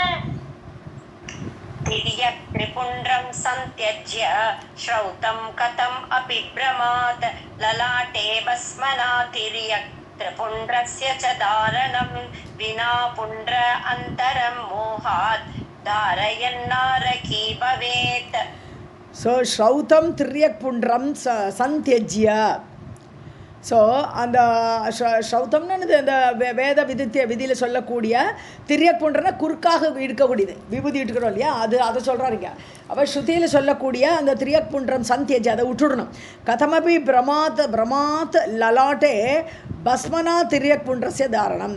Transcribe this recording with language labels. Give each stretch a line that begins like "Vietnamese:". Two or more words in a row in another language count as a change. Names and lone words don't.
Sanskrit: त्रिपुण्ड्रं सन्त्यज्य श्रौतं कथम् अपि भ्रमात् ललाटे भस्मना त्रिपुण्ड्रस्य च धारणं विना पुण्ड्र अन्तरं मोहात् धारयन्नारकी भवेत्. So श्रौतं त्रियक् पुण्ड्रं सन्त्यज्य,
Tamil: ஸோ அந்த ஸ்ரௌத்தம்னு அந்த வேத விதியில் சொல்லக்கூடிய திரியக் புன்றனா குறுக்காக இருக்கக்கூடியது, விபூதி இட்டுக்கிறோம் இல்லையா, அதை சொல்கிறாருங்க. அப்போ ஸ்ருதியில் சொல்லக்கூடிய அந்த
Sanskrit: तिर्यक् पुण्ड्रं सन्त्यज्य
Tamil: அதை விட்டுடணும்.
Sanskrit: कथमपि भ्रमात् ललाटे भस्मना तिर्यक् पुण्ड्रस्य धारणम्.